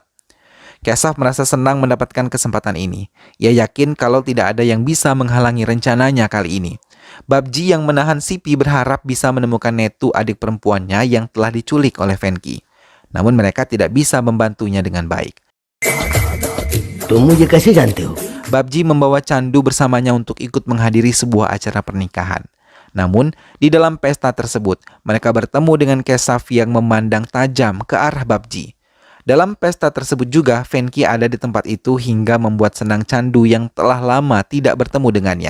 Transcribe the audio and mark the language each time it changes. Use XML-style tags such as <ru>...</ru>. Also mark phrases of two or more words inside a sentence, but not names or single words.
<id>Keshav merasa senang mendapatkan kesempatan ini. Ia yakin kalau tidak ada yang bisa menghalangi rencananya kali ini. Babji yang menahan Sipi berharap bisa menemukan Netu, adik perempuannya yang telah diculik oleh Venki. Namun mereka tidak bisa membantunya dengan baik.</id> <hi>तुम मुझे कैसे जानते हो?</hi> <id>Babji membawa Chandu bersamanya untuk ikut menghadiri sebuah acara pernikahan. Namun, di dalam pesta tersebut, mereka bertemu dengan Keshav yang memandang tajam ke arah Babji. Dalam pesta tersebut juga, Venki ada di tempat itu hingga membuat senang Chandu yang telah lama tidak bertemu dengannya.</id>